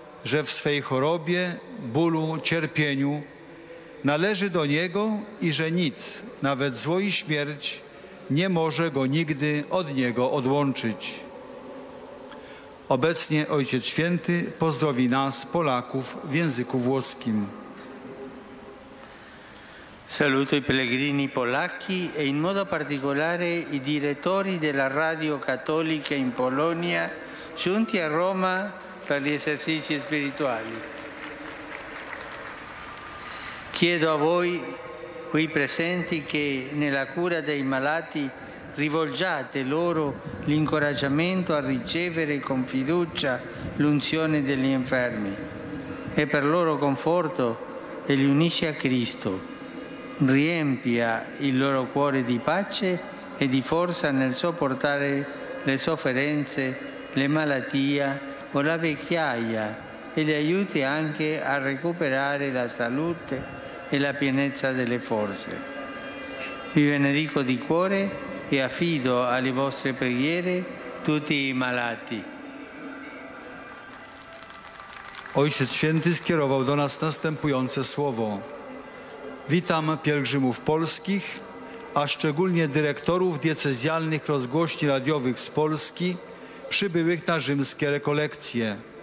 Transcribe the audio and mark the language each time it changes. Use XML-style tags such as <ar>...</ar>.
<pl>że w swej chorobie, bólu, cierpieniu należy do Niego i że nic, nawet zło i śmierć, nie może Go nigdy od Niego odłączyć. Obecnie Ojciec Święty pozdrowi nas, Polaków, w języku włoskim.</pl> <it>Saluto i pellegrini polacchi e in modo particolare i direttori della Radio Cattolica in Polonia giunti a Roma per gli esercizi spirituali. Chiedo a voi qui presenti che nella cura dei malati rivolgiate loro l'incoraggiamento a ricevere con fiducia l'unzione degli infermi e per loro conforto e li unisci a Cristo. Riempia il loro cuore di pace e di forza nel sopportare le sofferenze, le malattie o la vecchiaia e li aiuti anche a recuperare la salute e la pienezza delle forze. Vi benedico di cuore e affido alle vostre preghiere tutti i malati.</it> <pl>Ojciec Święty skierował do nas następujące słowo. Witam pielgrzymów polskich, a szczególnie dyrektorów diecezjalnych rozgłośni radiowych z Polski przybyłych na rzymskie rekolekcje.</pl>